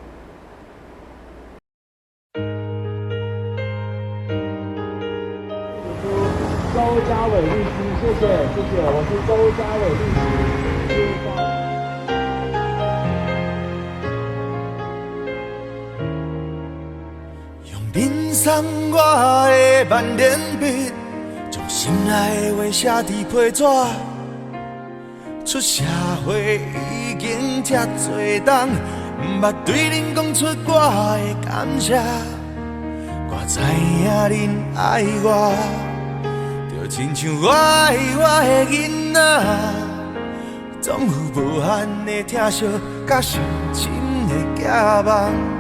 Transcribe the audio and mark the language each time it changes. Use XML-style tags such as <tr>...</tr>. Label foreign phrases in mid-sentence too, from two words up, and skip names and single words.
<nan>周家伟律师，谢谢，我是周家伟律师。用面送我的万年笔，将心爱的话写伫批纸。出社会已经这多冬，不捌对恁讲出我的感谢。我知影恁爱我。就亲像我爱我的囡仔，总有无限的疼惜，甲深深的寄望。</nan>